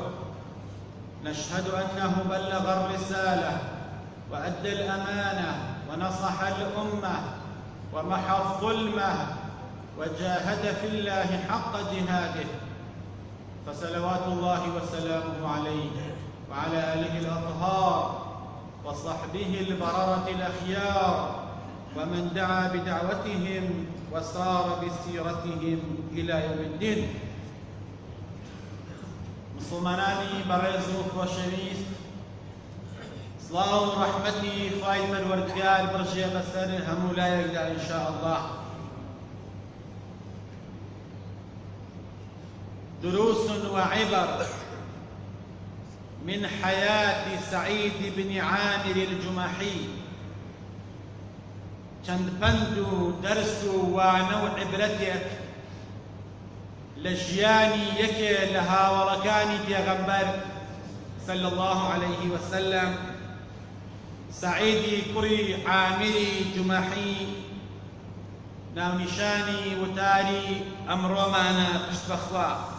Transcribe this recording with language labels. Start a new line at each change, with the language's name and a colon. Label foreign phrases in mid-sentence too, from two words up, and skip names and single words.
Arabic: نشهد أنه بلغ الرسالة وأدى الأمانة ونصح الأمة ومحى الظلمة وجاهد في الله حق جهاده، فصلوات الله وسلامه عليه وعلى آله الأطهار وصحبه البررة الأخيار، ومن دعا بدعوتهم وسار بسيرتهم إلى يوم الدين.
Central Kurdish: مسلمانانی بەڕێز و خۆشەویست، سڵاو و ڕەحمەتی خوای پەروەردگار بڕژێ بەسەر هەموو لایەکدا
Arabic: ئینشاء الله. دروس وعبر من حياة سعيد بن عامر الجمحي.
Central Kurdish: چەند پند و دەرس و وانە و عیبرەتێک لە ژیانی یەکێ لە هاوڵەکانی پێغەمبەر
Arabic: صلی الله عليه وسلم،
Central Kurdish: سعیدی کوڕی عامری جومەحی، ناونیشانی وتاری ئەمڕۆمانە پشت بەخوا.